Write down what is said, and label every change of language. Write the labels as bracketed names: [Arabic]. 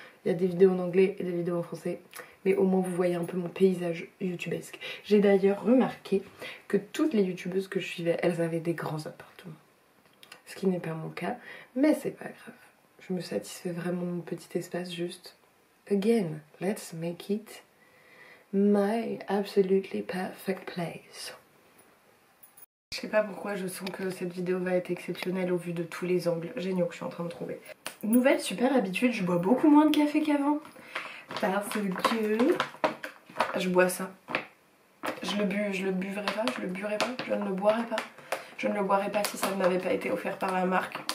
[French] Il y a des vidéos en anglais et des vidéos en français, mais au moins vous voyez un peu mon paysage youtubesque. J'ai d'ailleurs remarqué que toutes les youtubeuses que je suivais, elles avaient des grands appartements. Ce qui n'est pas mon cas, mais c'est pas grave. Je me satisfais vraiment de mon petit espace juste. [English] Again, let's make it my absolutely perfect place. [French] Je sais pas pourquoi je sens que cette vidéo va être exceptionnelle au vu de tous les angles géniaux que je suis en train de trouver. Nouvelle super habitude, je bois beaucoup moins de café qu'avant. Parce que je bois ça. Je ne le buirais pas, je ne le boirais pas. Je ne le boirais pas si ça ne m'avait pas été offert par la marque.